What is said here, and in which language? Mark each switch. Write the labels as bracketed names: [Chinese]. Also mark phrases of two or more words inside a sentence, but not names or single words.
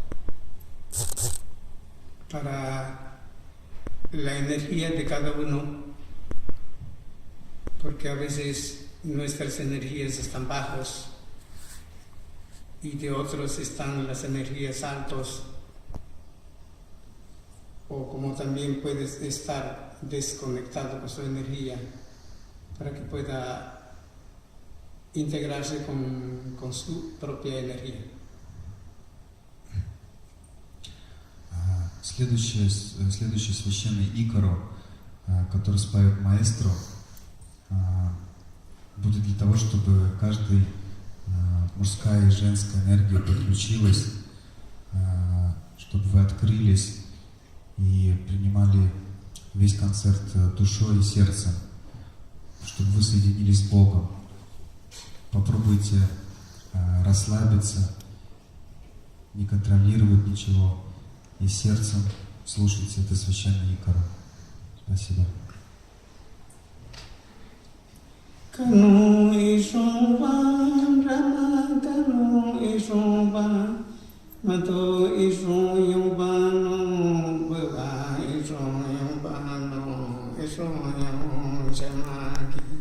[Spanish] para la energía de cada uno, porque a veces nuestras energías están bajos y de otros están las energías altos, o como también puedes estar desconectado con su energía, para que pueda integrarse con su propia energía. [Russian] Следующий священный Икаро, который споет маэстро, будет для того, чтобы каждый мужская и женская энергия подключилась, чтобы вы открылись и принимали весь концерт душой и сердцем, чтобы вы соединились с Богом. Попробуйте расслабиться, не контролировать ничего, и сердцем слушайте это священное Икаро. Спасибо. Kanu ishovan Mato iso yung pano, baba iso yung pano, iso yung samaki.